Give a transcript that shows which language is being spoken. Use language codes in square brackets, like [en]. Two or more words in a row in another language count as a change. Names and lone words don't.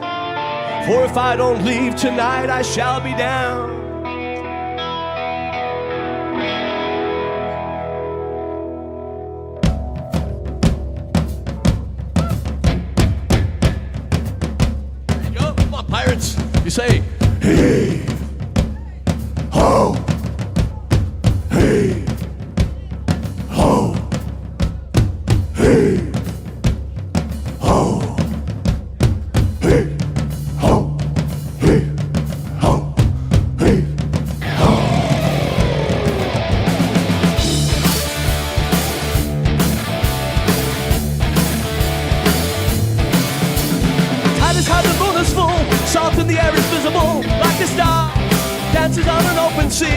[en] For if I don't leave tonight, I shall be down. There you go. Come on, pirates. You say, hey, ho, hey, ho, hey, ho, hey, ho, hey, ho, hey, ho. Tide is high, the moon is full, salt in the air is visible, like a star dances on an open sea.